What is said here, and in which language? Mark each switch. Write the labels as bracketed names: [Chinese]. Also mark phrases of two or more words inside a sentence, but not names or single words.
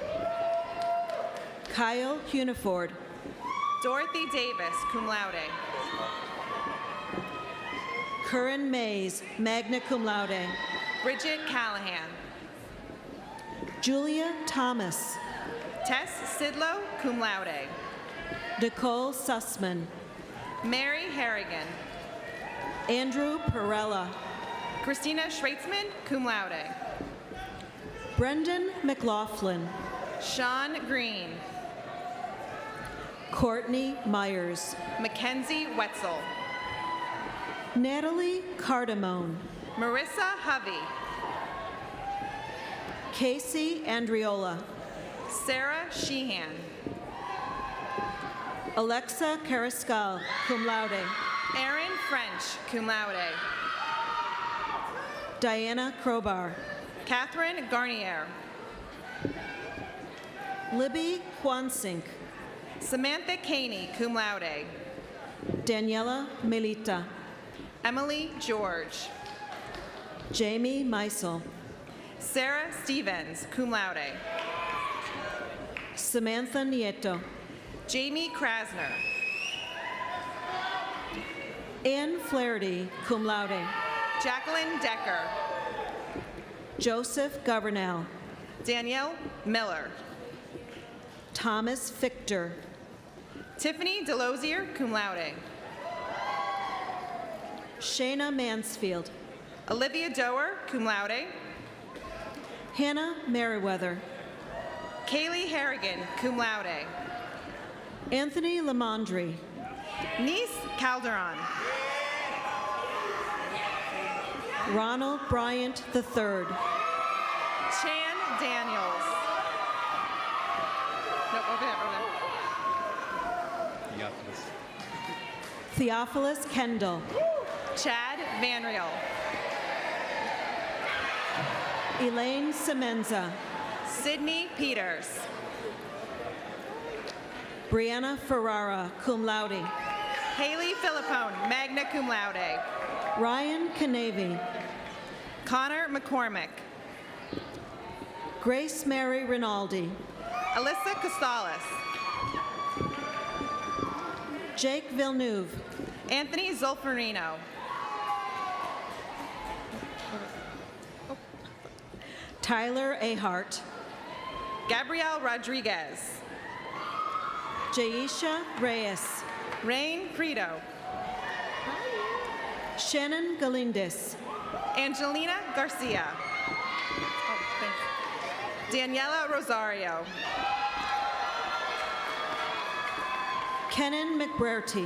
[English] Kyle Huniford. Dorothy Davis, [Latin] cum laude. [English] Curran Mays, [Latin] magna cum laude. [English] Bridget Callahan. Julia Thomas. Tess Sidlow, [Latin] cum laude. [English] Nicole Sussman. Mary Harrigan. Andrew Perella. Christina Schreitzman, [Latin] cum laude. [English] Brendan McLaughlin. Sean Green. Courtney Myers. Mackenzie Wetzel. Natalie Cardamone. Marissa Hovey. Casey Andriola. Sarah Sheehan. Alexa Carrascal, [Latin] cum laude. [English] Erin French, [Latin] cum laude. [English] Diana Crowbar. Catherine Garnier. Libby Quansink. Samantha Caney, [Latin] cum laude. [English] Daniela Melita. Emily George. Jamie Meisel. Sarah Stevens, [Latin] cum laude. [English] Samantha Nieto. Jamie Krasner. Ann Flaherty, [Latin] cum laude. [English] Jacqueline Decker. Joseph Governell. Danielle Miller. Thomas Fichter. Tiffany Delosier, [Latin] cum laude. [English] Shayna Mansfield. Olivia Doer, [Latin] cum laude. [English] Hannah Merriweather. Kaylee Harrigan, [Latin] cum laude. [English] Anthony Lamondre. Nice Calderon. Ronald Bryant III. Chan Daniels. Nope, over there. Theophilus Kendall. Chad Van Riel. Elaine Semenza. Sydney Peters. Brianna Ferrara, [Latin] cum laude. [English] Haley Philippone, [Latin] magna cum laude. [English] Ryan Canavy. Connor McCormick. Grace Mary Rinaldi. Alyssa Costales. Jake Villeneuve. Anthony Zolfarino. Tyler Ahart. Gabrielle Rodriguez. Jaisha Reyes. Rain Credo. Shannon Galindez. Angelina Garcia. Daniela Rosario. Kenan McBrearty.